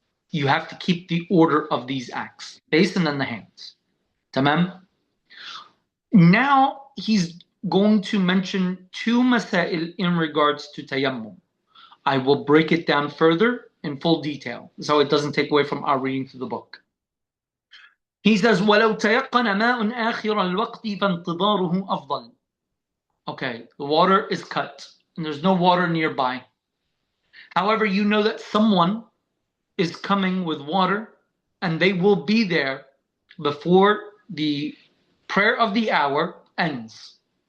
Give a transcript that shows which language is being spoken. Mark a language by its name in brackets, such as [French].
[English] You have to keep the order of these acts, face and then the hands. Tamam? Now he's going to mention two masail in regards to tayammum. I will break it down further in full detail, so it doesn't take away from our reading through the book. He says, [Arabic] وَلَوْ تَيَقَّنَ مَاءٌ آخِرَ الْوَقْتِ فَانْتِظَارُهُ أَفْضَلُ. [English] Okay, the water is cut, and there's no water nearby. However, you know that someone is coming with water, and they will be there before the prayer of the hour ends.